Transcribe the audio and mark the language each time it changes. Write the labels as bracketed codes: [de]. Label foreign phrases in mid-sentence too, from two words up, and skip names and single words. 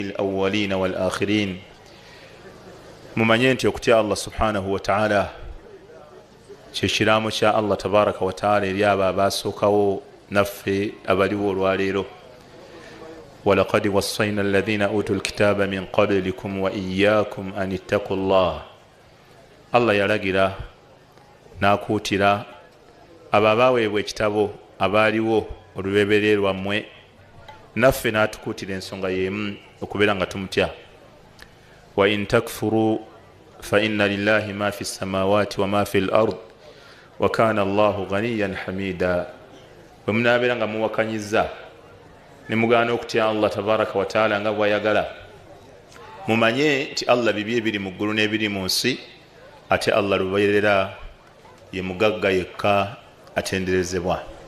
[ar] الأولين والآخرين [lg] ممانينتي okutya [ar] الله سبحانه وتعالى [lg] kyekiraamo kya [ar] الله تبارك وتعالى [lg] eri abo abasookawo naffe abaliwo olwaleero [ar] ولقد وصينا الذين أوتوا الكتاب من قبلكم وإياكم أن اتقوا الله. [lg] Allah yalagira n'akuutira abo abaweebwa ekitabo abaaliwo olubeberye lwammwe naffe n'atukuutira ensonga y'emu okubeera nga tumutya. [ar] وإن تكفروا فإن لله ما في السماوات وما في الأرض وكان الله غنيا حميدا. [lg] bwe munaabeera nga muwakanyiza ne mugaana okutya [ar] الله تبارك وتعالى [lg] nga bw'ayagala, mumanye nti Allah bibi ebiri mu ggulu n'ebiri mu nsi, ate Allah lubeerera ye mugagga yekka atenderezebwa.